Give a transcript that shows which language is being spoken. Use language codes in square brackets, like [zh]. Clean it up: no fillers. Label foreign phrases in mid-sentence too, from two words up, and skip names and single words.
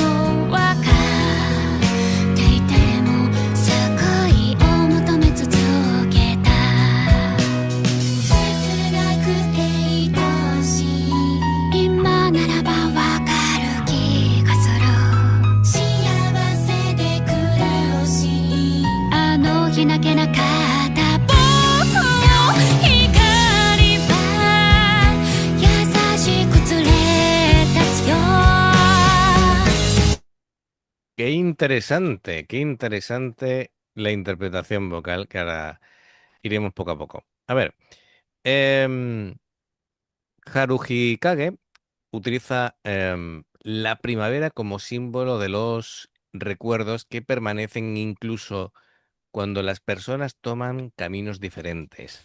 [ja] わかっていても救いを求め続けた切なくて愛しい今ならばわかる気がする幸せで暮らしいあの日泣けなかった僕の光は優しく連れ立つよ [es] Qué interesante la interpretación vocal que ahora iremos poco a poco. A ver, em, Haruhi Kage utiliza la primavera como símbolo de los recuerdos que permanecen incluso cuando las personas toman caminos diferentes.